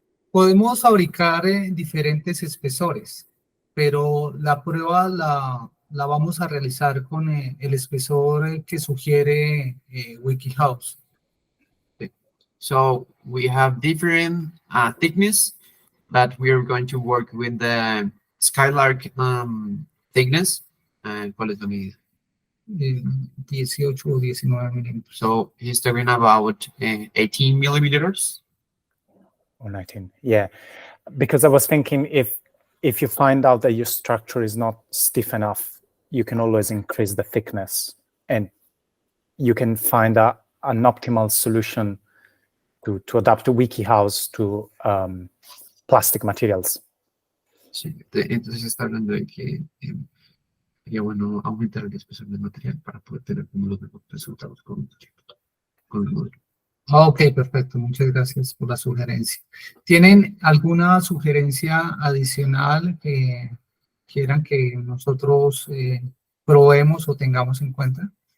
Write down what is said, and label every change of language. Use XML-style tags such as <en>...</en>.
<es>Podemos fabricar diferentes espesores, pero la prueba la vamos a realizar con el espesor que sugiere WikiHouse.</es> <en>So we have different thickness, but we are going to work with the Skylark thickness.</en> <es>¿Cuál es la medida? 18 o 19 milímetros.</es> <en>So he's talking about 18 millimeters. Or 19, yeah. Because I was thinking if you find out that your structure is not stiff enough, you can always increase the thickness, and you can find an optimal solution to adapt to WikiHouse to plastic materials.</en> <es>Sí, entonces está hablando de que sería bueno aumentar el espesor del material para poder tener como los mejores resultados con el modelo. Ok, perfecto. Muchas gracias por la sugerencia. ¿Tienen alguna sugerencia adicional que quieran que nosotros probemos o tengamos en cuenta?</es>